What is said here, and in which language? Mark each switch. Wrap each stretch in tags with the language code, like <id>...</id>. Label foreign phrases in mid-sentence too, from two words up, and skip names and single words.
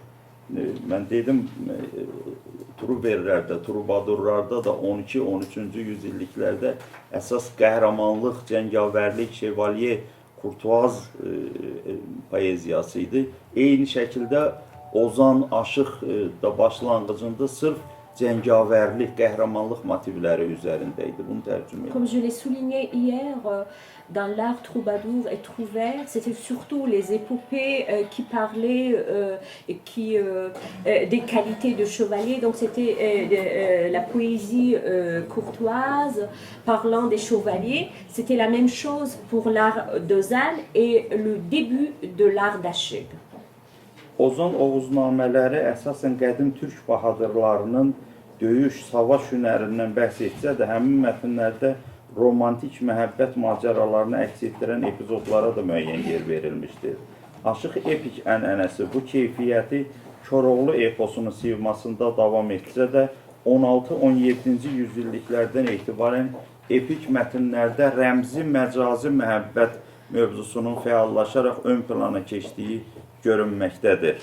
<az>Mən dedim, Truverlərdə, Trubadurlarda da 12-13-cü yüzilliklərdə əsas qəhrəmanlıq, cəngavərlik, şevalye, kurtuaz poeziyası idi. Eyni şəkildə Ozan Aşıq da başlanğıcında sırf cəngavərlik, qəhrəmanlıq motivləri üzərində idi. Bunu tərcümə edim.</az> <fr>Comme je l'ai souligné hier, dans l'art troubadour et trouvère, c'était surtout les épopées qui parlaient des qualités de chevalier. Donc c'était la poésie courtoise parlant des chevaliers. C'était la même chose pour l'art d'Ozan et le début de l'art d'Aşık.</fr> <az>Ozan oğuznamələri əsasən qədim türk bahadırlarının döyüş, savaş hünərindən bəhs etsə də, həmin mətnlərdə romantik məhəbbət macəralarını əks etdirən epizodlara da müəyyən yer verilmişdir. Aşıq epik ənənəsi bu keyfiyyəti Koroğlu eposunun sivmasında davam etsə də, 16-17-ci yüzilliklərdən etibarən epik mətnlərdə rəmzi, məcazi məhəbbət mövzusunun fəallaşaraq ön plana keçdiyi görünməkdədir.</az>